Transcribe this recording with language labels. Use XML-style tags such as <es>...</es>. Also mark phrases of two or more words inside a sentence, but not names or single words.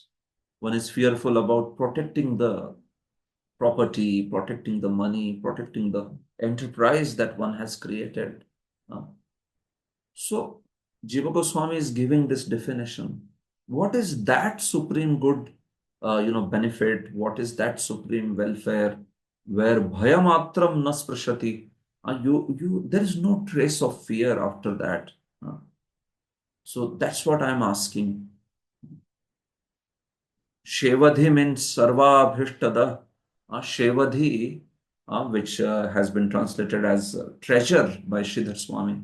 <en>One is fearful about protecting the property, protecting the money, protecting the enterprise that one has created. So, Jiva Goswami is giving this definition. What is that supreme good, benefit? What is that supreme welfare where</en> <sa>bhayamatram na sprashati?</sa> <en>There is no trace of fear after that. So that's what I'm asking. Shevadhi means Sarvabhishtada. Shevadhi, which has been translated as treasure by Sridhar Swami.</en>